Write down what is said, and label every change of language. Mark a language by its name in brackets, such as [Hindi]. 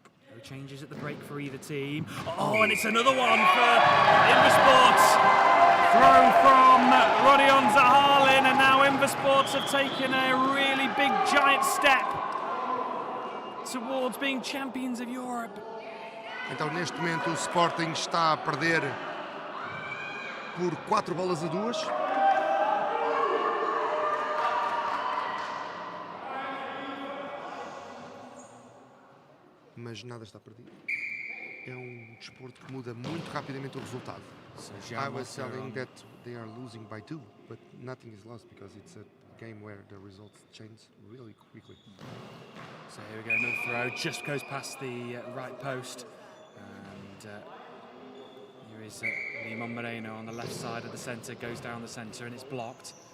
[English] No changes at the break for either team. Oh, and it's another one for Invasport. Throw from Rodion Zaharlin, and now Invasport have taken a really big, giant step towards being champions of Europe. [Portuguese] Então, neste momento, o Sporting está a perder por 4-2. Mas nada está perdido. É desporto que muda muito rapidamente o resultado. [English] I was telling that they are losing by 2, but nothing is lost because it's a game where the results change really quickly. So here we go, another throw, just goes past the right post, and here is Limon Moreno on the left side of the centre, goes down the centre and it's blocked.